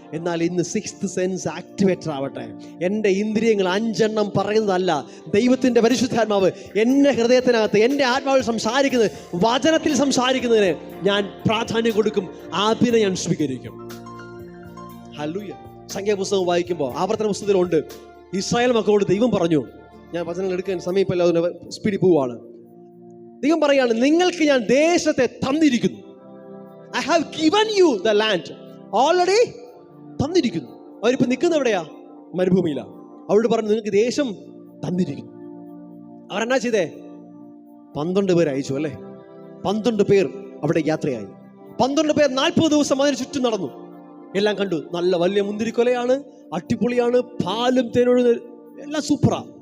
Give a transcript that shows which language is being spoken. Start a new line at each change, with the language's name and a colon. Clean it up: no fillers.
Malayalam: എന്നാൽ ഇന്ന് 6th sense activator ആവട്ടെ. എൻ്റെ ഇന്ദ്രിയങ്ങൾ 5 എണ്ണം പറയുന്നതല്ല, ദൈവത്തിൻ്റെ പരിശുദ്ധാത്മാവ് എൻ്റെ ഹൃദയത്തിനകത്ത്, എൻ്റെ ആത്മാവിൽ സംസാരിക്കുന്നത്, വചനത്തിൽ സംസാരിക്കുന്നതിന് ഞാൻ പ്രാധാന്യം കൊടുക്കും. അതിനെ ഞാൻ സ്വീകരിക്കും. ഹല്ലേലൂയ. സംഖ്യാപുസ്തകം വായിക്കുമ്പോൾ, ആവർത്തന പുസ്തകത്തിലുണ്ട്, ഇസ്രായേൽ മക്കളോട് ദൈവം പറഞ്ഞു, ഞാൻ വചനങ്ങൾ എടുക്കാൻ സമയമില്ല, അതിന് സ്പീഡിൽ പോവാണ്. ദൈവം പറയാണ്, നിങ്ങൾക്ക് ഞാൻ ദേശത്തെ തന്നിരിക്കുന്നു.
English: I have given you the land.
Malayalam: Already തന്നിരിക്കുന്നു. അവരിപ്പോ നിൽക്കുന്ന എവിടെയാ? മരുഭൂമിയിലാ. അവരോട് പറഞ്ഞു, നിങ്ങൾക്ക് ദേശം തന്നിരിക്കുന്നു. അവരെന്നാ ചെയ്തേ? 12 പേർ അയച്ചു അല്ലേ? 12 പേർ അവിടെ യാത്രയായി. 12 പേർ 40 ദിവസം അതിന് ചുറ്റും നടന്നു. എല്ലാം കണ്ടു. നല്ല വലിയ മുന്തിരിക്കൊലയാണ്, അടിപൊളിയാണ്, പാലും തേനൊഴുകുന്ന, എല്ലാം സൂപ്പറാ.